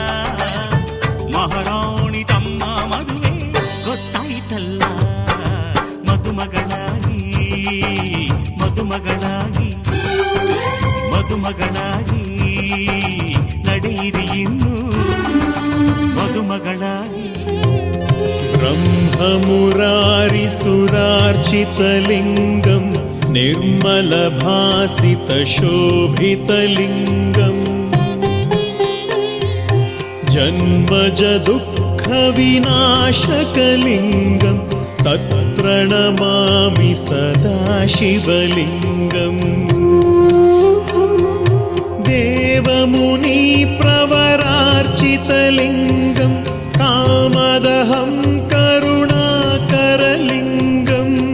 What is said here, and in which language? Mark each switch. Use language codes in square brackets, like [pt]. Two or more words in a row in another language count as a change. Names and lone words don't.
[kn] ಮಹಾರಾಣಿ ತಮ್ಮ ಮದುವೆ ಗೊತ್ತಾಯ್ತಲ್ಲ ಮದುಮಗಳಾಗಿ ಮದುಮಗಳಾಗಿ ಮದುಮಗಳಾಗಿ ನಡೆಯಿರಿ ಇನ್ನು ಮದುಮಗಳಾಗಿ [sa] ब्रह्ममुरारिसुरार्चितलिङ्गं निर्मलभासितशोभितलिङ्गम् जन्मज दुःख दुःखविनाशकलिङ्गं तत्प्रणमामि सदा शिवलिङ्गम् देवमुनिप्रवरार्चितलिङ्गं कामदहं करुणाकरलिङ्गम्